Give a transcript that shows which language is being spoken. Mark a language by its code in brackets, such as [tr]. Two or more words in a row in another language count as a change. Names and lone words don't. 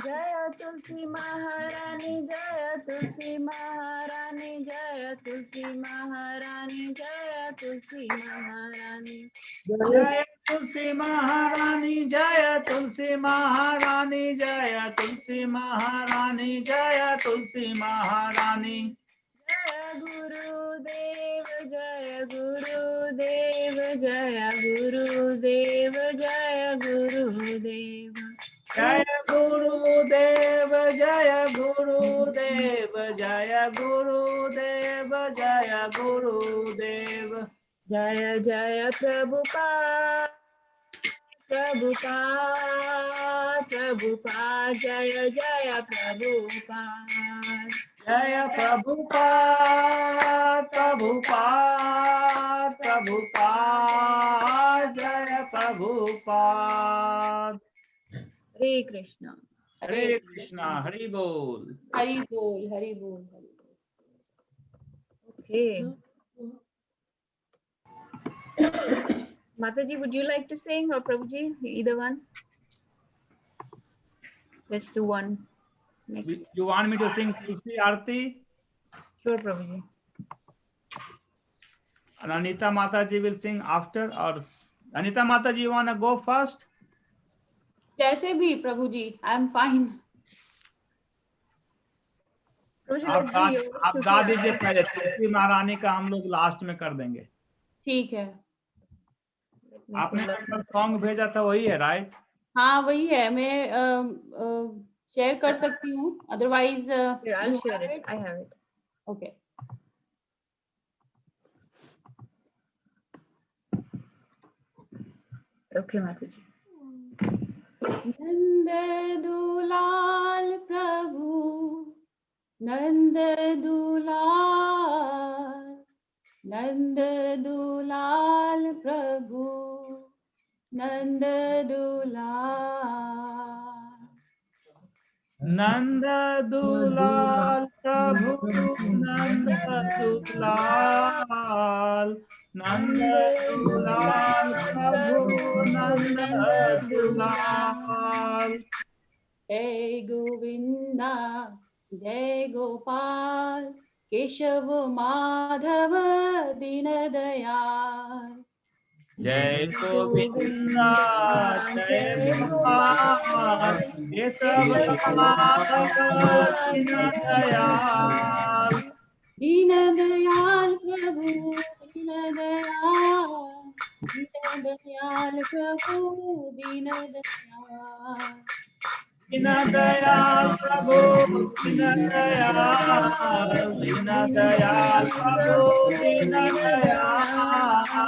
[hi] जय तुलसी महारानी, जय तुलसी महारानी, जय तुलसी महारानी, जय तुलसी महारानी। जय तुलसी महारानी, जय तुलसी महारानी, जय तुलसी महारानी, जय तुलसी महारानी। जय गुरुदेव, जय गुरुदेव, जय गुरुदेव, जय गुरुदेव। जय गुरुदेव, जय गुरुदेव, जय गुरुदेव, जय गुरुदेव। जय जय प्रभुपाद, प्रभुपाद, प्रभुपाद, जय जय प्रभुपाद। जय प्रभुपाद, प्रभुपाद, प्रभुपाद, जय प्रभुपाद। हरे कृष्णा। हरे कृष्णा, हरि बोल। हरि बोल, हरि बोल, हरि बोल। [en] Okay. Mataji, would you like to sing, or Prabhuji, either one? Let's do one next. You want me to sing Tulsi Aarti? Sure, Prabhuji. And Anita Mataji will sing after, or Anita Mataji, you want to go first? [hi] जैसे भी प्रभु जी, [en] I am fine. [hi] आप गा दीजिए पहले, तुलसी महारानी का हम लोग लास्ट में कर देंगे। ठीक है। आपने सॉन्ग भेजा था वही है, राइट? हाँ वही है, मैं शेयर कर सकती हूँ, अदरवाइज [en] I'll share it. I have it. ओके। Okay, Mataji. [hi] नंद दुलाल प्रभु, नंद दुलाल, नंद दुलाल प्रभु, नंद दुलाल, नंद दुलाल प्रभु, नंद दुलाल, नंद दुलाल प्रभु, नंद दुलाल। जय गोविंदा, जय गोपाल, केशव माधव दीन दयाल। जय गोविंदा, जय गोपाल, केशव माधव दीन दयाल। दीन दयाल प्रभु, दीन दयाल, दीन दयाल प्रभु, दीन दयाल। दीन दयाल प्रभु, दीन दयाल, दीन दयाल प्रभु, दीन दयाल।